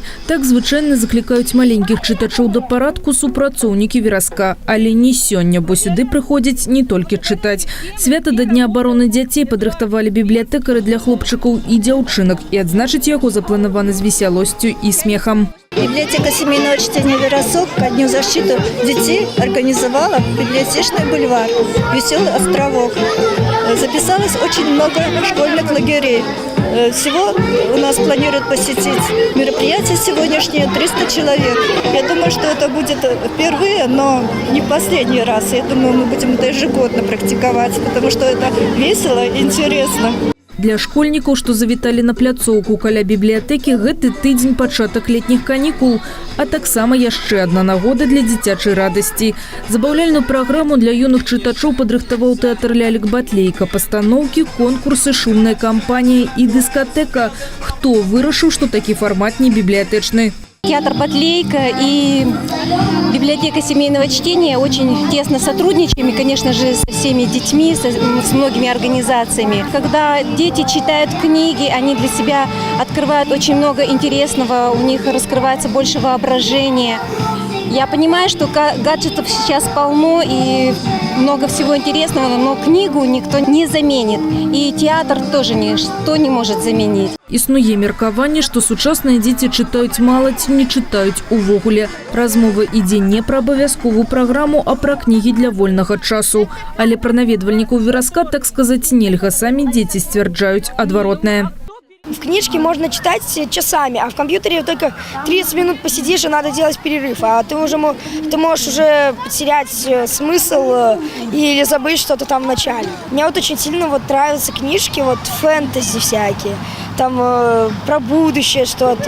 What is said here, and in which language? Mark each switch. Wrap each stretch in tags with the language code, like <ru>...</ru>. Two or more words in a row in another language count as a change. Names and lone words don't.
<be>Так звычайна заклікаюць маленькіх чытачоў да парадку супрацоўнікі віраска. Але не сёння, бо сюды прыходзяць не толькі чытаць. Свята да Дня абароны дзяцей падрыхтавалі бібліятэкары для хлопчыкаў і дзяўчынак. І адзначыць яго запланавана з весялосцю і смехам.</be> <ru>Библиотека семейного чтения «Веросок» ко Дню защиты детей организовала библиотечный бульвар «Веселый островок». Записалось очень много школьных лагерей. Всего у нас планируют посетить мероприятие сегодняшнее 300 человек. Я думаю, что это будет впервые, но не последний раз. Я думаю, мы будем это ежегодно практиковать, потому что это весело и интересно. Для школьнікаў, што завіталі на пляцоўку каля бібліятэкі, гэты тыдзень пачатак летніх канікул, а таксама яшчэ адна нагода для дзіцячай радасці. Забаўляльную праграму для юных чытачоў падрыхтаваў тэатр лялек-батлейка, пастаноўкі, конкурсы, шумная кампанія і дыскатэка. Хто вырашыў, што такі фармат не бібліятэчны? Театр «Батлейка» и библиотека семейного чтения очень тесно сотрудничаем, и, конечно же, со всеми детьми, с многими организациями. Когда дети читают книги, они для себя открывают очень много интересного, у них раскрывается больше воображения. Я понимаю, что гаджетов сейчас полно и много всего интересного, но книгу никто не заменит. И театр тоже ничто не может заменить.</ru> <be>Існуе меркаванне, што сучасныя дзеці чытаюць мала ці не чытаюць увогуле. Размова ідзе не пра абавязковую праграму, а пра кнігі для вольнага часу. Але пра наведвальнікаў віраска, так сказаць, нельга. Самі дзеці сцвярджаюць адваротнае.</be> <ru>В книжке можно читать часами, а в компьютере только 30 минут посидишь, и надо делать перерыв. А ты можешь уже потерять смысл или забыть что-то там в начале. Мне вот очень сильно нравятся книжки, фэнтези всякие, там про будущее что-то.</ru>